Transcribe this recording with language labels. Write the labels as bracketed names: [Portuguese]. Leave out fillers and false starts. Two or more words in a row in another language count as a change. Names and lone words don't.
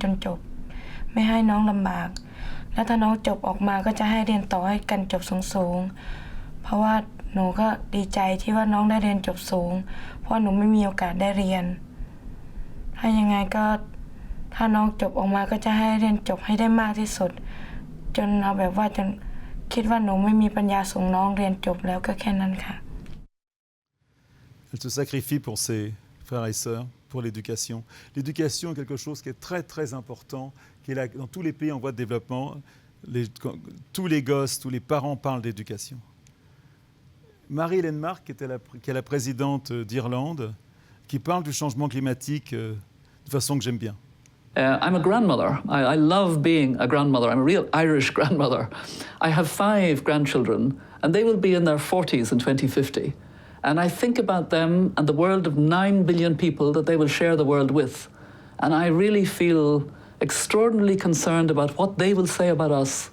[Thai] นจบไม่ให้น้องลำบากแล้วถ้าน้องจบออกมาก็จะให้เรียนต่อให้กันจบสูงๆเพราะว่าหนูก็ดีใจที่ว่าน้องได้เรียนจบสูงเพราะหนูไม่มีโอกาสได้เรียนถ้ายังไงก็ถ้าน้องจบออกมาก็จะให้เรียนจบให้ได้มากที่สุดจนเอาแบบว่าจนคิดว่าหนูไม่มีปัญญาส่งน้องเรียนจบแล้วก็แค่นั้นค่ะ [French] Elle se sacrifie pour ses frères et sœurs, pour l'éducation. L'éducation est quelque chose qui est très très important, qui est là, dans tous les pays en voie de développement. Tous les gosses, tous les parents parlent d'éducation. Marie-Hélène Marc, qui est la présidente d'Irlande, qui parle du changement climatique de façon que j'aime bien. [English] I'm a grandmother. I love being a grandmother. I'm a real Irish grandmother. I have 5 grandchildren, and they will be in their 40s in 2050. And I think about them and the world of 9 billion people that they will share the world with. And I really feel extraordinarily concerned about what they will say about us.